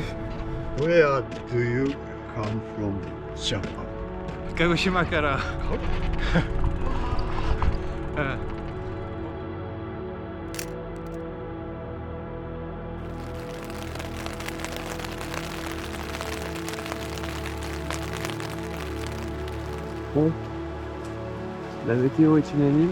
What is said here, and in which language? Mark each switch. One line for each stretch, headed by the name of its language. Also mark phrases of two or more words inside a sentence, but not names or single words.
English: Where do you come from, Japan?
Japanese: 鹿児島から
French: Bon, la météo est unanime.